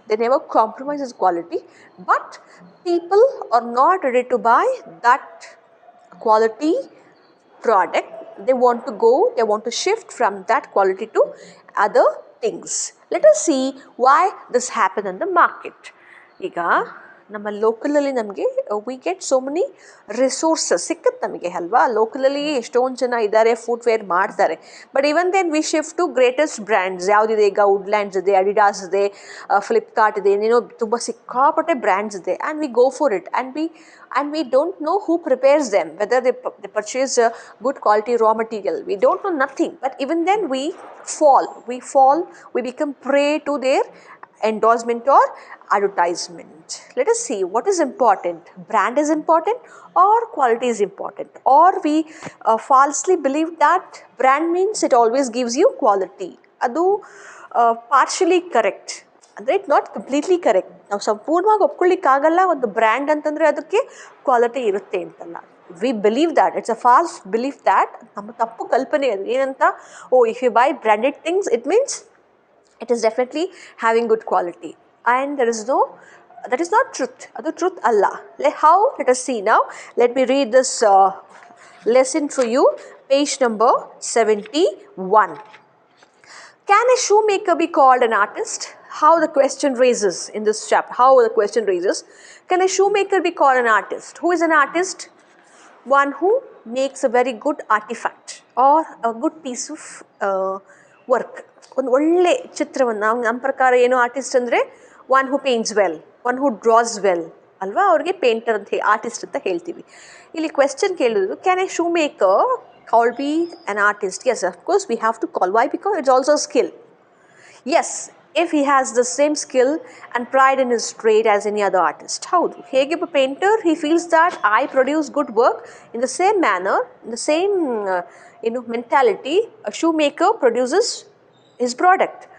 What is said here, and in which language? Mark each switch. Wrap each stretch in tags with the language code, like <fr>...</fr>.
<en>They never compromise quality, but people are not ready to buy that quality product. They want to shift from that quality to other things. Let us see why this happened in the market.</en> <kn>Iga ನಮ್ಮ ಲೋಕಲಲ್ಲಿ ನಮಗೆ</kn> <en>we get so many resources</en> <kn>ಸಿಕ್ಕತ್ತೆ ನಮಗೆ ಅಲ್ವಾ? ಲೋಕಲಲ್ಲಿ ಎಷ್ಟೊಂದು ಜನ ಇದ್ದಾರೆ, footwear ಮಾಡ್ತಾರೆ.</kn> <en>But even then we shift to greatest brands.</en> <kn>ಯಾವುದಿದೆ ಈಗ? ವುಡ್ಲ್ಯಾಂಡ್ಸ್ ಇದೆ, ಅಡಿಡಾಸ್ ಇದೆ, ಫ್ಲಿಪ್ಕಾರ್ಟ್ ಇದೆ, ಏನೇನೋ ತುಂಬ ಸಿಕ್ಕಾಪಟ್ಟೆ ಬ್ರ್ಯಾಂಡ್ಸ್ ಇದೆ.</kn> <en>And we go for it and we don't know who prepares them, whether they purchase good quality raw material. We don't know nothing. But even then we fall, we become prey to their endorsement or advertisement. Let us see what is important. Brand is important or quality is important, or we falsely believe that brand means it always gives you quality. Adu partially correct, ಅಂದರೆ it not completely correct.</en> <kn>ನಾವು ಸಂಪೂರ್ಣವಾಗಿ ಒಪ್ಕೊಳ್ಳಿಕ್ಕಾಗಲ್ಲ ಒಂದು brand ಅಂತಂದರೆ ಅದಕ್ಕೆ quality ಇರುತ್ತೆ ಅಂತಲ್ಲ.</kn> <en>we believe that, it's a false believe that,</en> <kn>ನಮ್ಮ ತಪ್ಪು ಕಲ್ಪನೆ ಅದು.</kn> <en>ಏನಂತ, if you buy branded things it means it is definitely having good quality, and that is not truth.</en> <kn>Adu truth alla.</kn> <en>How? Let us see now. Let me read this lesson for you. Page number 71. Can a shoemaker be called an artist? How the question raises in this chapter. How the question raises. Can a shoemaker be called an artist? Who is an artist? One who makes a very good artifact or a good piece of work.</en> <kn>ಒಂದು ಒಳ್ಳೆ ಚಿತ್ರವನ್ನು, ನಮ್ಮ ಪ್ರಕಾರ ಏನು artist ಅಂದರೆ</kn> <en>one who paints well, one who draws well</en> <kn>ಅಲ್ವಾ, ಅವ್ರಿಗೆ painter ಅಂತ ಆರ್ಟಿಸ್ಟ್ ಅಂತ ಹೇಳ್ತೀವಿ. ಇಲ್ಲಿ ಕ್ವೆಶ್ಚನ್ ಕೇಳಿದ್ರು,</kn> <en>Can a shoe maker call be an artist? Yes, of course we have to call. Why? Because it's also skill. Yes, if he has the same skill and pride in his trade as any other artist.</en> <kn>ಹೌದು, ಹೇಗೆ ಒಬ್ಬ painter</kn> <en>he feels that I produce good work, in the same manner, in the same mentality, a shoemaker produces his product.</en>